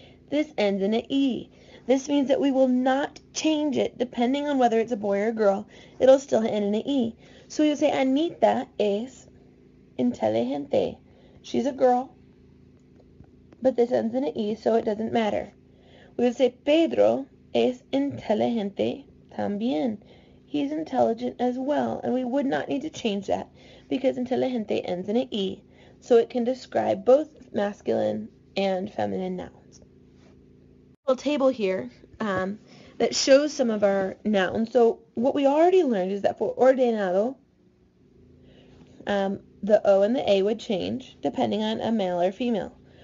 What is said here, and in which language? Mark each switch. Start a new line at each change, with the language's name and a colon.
English: This ends in an E. This means that we will not change it depending on whether it's a boy or a girl. It'll still end in an E. So we would say
Spanish: Anita es inteligente.
English: She's a girl, but this ends in an E, so it doesn't matter. We would say
Spanish: Pedro es inteligente también.
English: He's intelligent as well, and we would not need to change that because inteligente ends in an E, so it can describe both masculine and feminine nouns. A little table here that shows some of our nouns. So what we already learned is that for ordenado, the O and the A would change depending on a male or female.